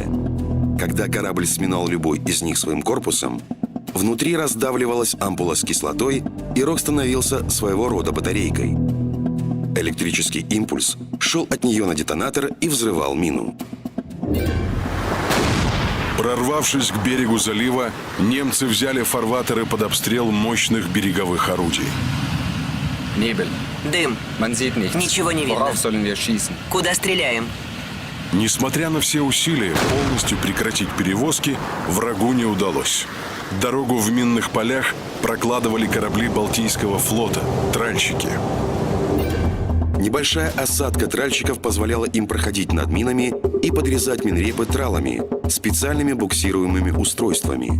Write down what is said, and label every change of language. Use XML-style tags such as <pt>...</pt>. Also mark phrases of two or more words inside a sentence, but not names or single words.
<ru>Когда корабль сминал любой из них своим корпусом, внутри раздавливалась ампула с кислотой, и рог становился своего рода батарейкой. Электрический импульс шел от нее на детонатор и взрывал мину. Прорвавшись к берегу залива, немцы взяли фарватеры под обстрел мощных береговых орудий.</ru> <de>Nebel.</de> <ru>Дым.</ru> <de>Man sieht nichts.</de> <ru>Ничего не видно.</ru> <de>Worauf sollen wir schießen?</de> <ru>Куда стреляем? Несмотря на все усилия полностью прекратить перевозки, врагу не удалось. Дорогу в минных полях прокладывали корабли Балтийского флота – тральщики. Небольшая осадка тральщиков позволяла им проходить над минами и подрезать минрепы тралами, специальными буксируемыми устройствами.</ru>